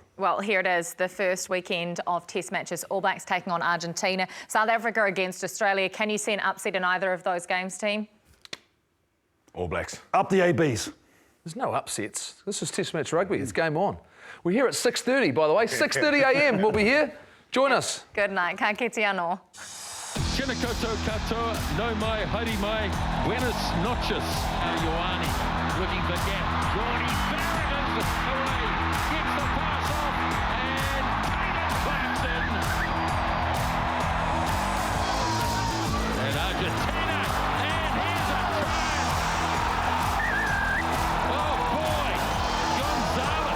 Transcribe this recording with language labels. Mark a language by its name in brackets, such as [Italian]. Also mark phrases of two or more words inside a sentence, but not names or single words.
[English] Well, here it is, the first weekend of Test matches. All Blacks taking on Argentina, South Africa against Australia. Can you see an upset in either of those games, team? All Blacks. Up the ABs. There's no upsets. This is Test match rugby. It's game on. We're here at 6:30, by the way. 6:30 a.m. We'll be here. Join us. Good night. [Māori] Ka kite anō. Tēnā koutou katoa, no mai, haere mai, [Spanish] buenas noches. [English] Ioane looking for gap. Johnny Barrett is away, gets the pass off, and Payton claps in. And Argentina, and here's a try. Oh boy, Gonzalez.